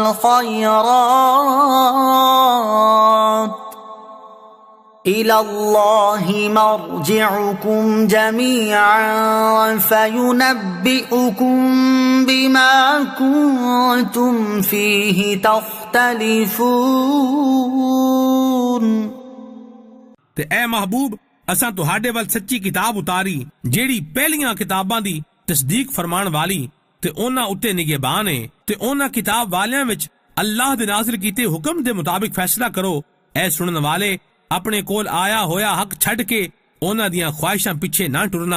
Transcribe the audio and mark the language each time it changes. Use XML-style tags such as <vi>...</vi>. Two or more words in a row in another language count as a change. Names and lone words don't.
<ar>الْخَيْرَاتِ إِلَى اللَّهِ مَرْجِعُكُمْ جَمِيعًا فَيُنَبِّئُكُم بِمَا كُنتُمْ فِيهِ تَخْتَلِفُونَ۔</ar> <pa>ਤੇ ਐ ਮਹਿਬੂਬ ਅਸਾਂ ਤੁਹਾਡੇ ਵੱਲ ਸੱਚੀ ਕਿਤਾਬ ਉਤਾਰੀ ਜਿਹੜੀ ਪਹਿਲੀਆਂ ਕਿਤਾਬਾਂ ਦੀ ਤਸਦੀਕ ਫਰਮਾਉਣ ਵਾਲੀ ਤੇ ਉਹਨਾਂ ਉੱਤੇ ਨਿਗਹਿਬਾਨ ਹੈ ਤੇ ਉਹਨਾਂ ਕਿਤਾਬ ਵਾਲਿਆਂ ਵਿੱਚ ਅੱਲਾਹ ਦੇ ਨਾਜ਼ਿਲ ਕੀਤੇ ਹੁਕਮ ਦੇ ਮੁਤਾਬਿਕ ਫੈਸਲਾ ਕਰੋ। ਐ ਸੁਣਨ ਵਾਲੇ ਆਪਣੇ ਕੋਲ ਆਇਆ ਹੋਇਆ ਹੱਕ ਛੱਡ ਕੇ ਉਹਨਾਂ ਦੀਆਂ ਖੁਆਇਸ਼ਾਂ ਪਿੱਛੇ ਨਾ ਟੁਰਨਾ।</pa>